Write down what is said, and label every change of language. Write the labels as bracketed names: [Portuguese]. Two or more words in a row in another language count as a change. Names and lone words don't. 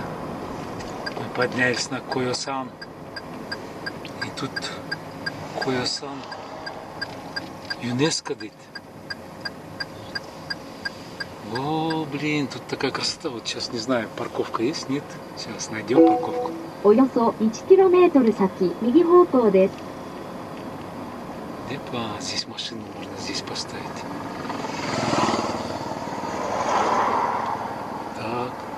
[Russian] Мы поднялись на Койо-сан. И тут Койо-сан ЮНЕСКО дит. О, блин, тут такая красота. Вот сейчас не знаю, парковка есть, нет? Сейчас найдем парковку. [Japanese] およそ 1km 先、右方向です。 [Russian] Депа, здесь машину можно здесь поставить. Так.